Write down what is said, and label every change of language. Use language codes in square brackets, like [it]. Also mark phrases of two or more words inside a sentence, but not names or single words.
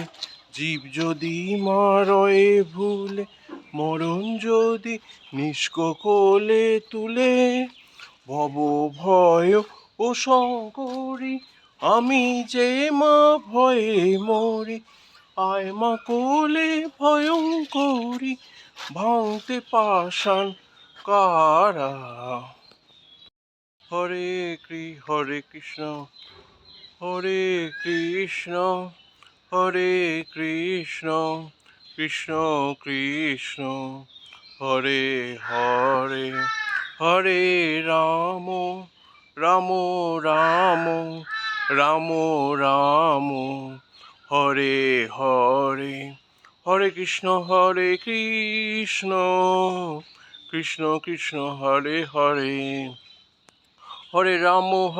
[bn] জীব যদি মারয়ে ভুলে, মরণ যদি নিষ্ক কোলে তুলে, ভব ভয় ও শঙ্করী আমি যে মা ভয়ে মরি, আয় মা কোলে ভয়ঙ্করী ভাঙতে পাষাণ কারা। [sa] হরে কৃষ্ণ হরে কৃষ্ণ হরে কৃষ্ণ কৃষ্ণ কৃষ্ণ হরে হরে, হরে রাম রাম রাম রাম রাম হরে হরে, হরে কৃষ্ণ কৃষ্ণ কৃষ্ণ হরে হরে, হরে রাম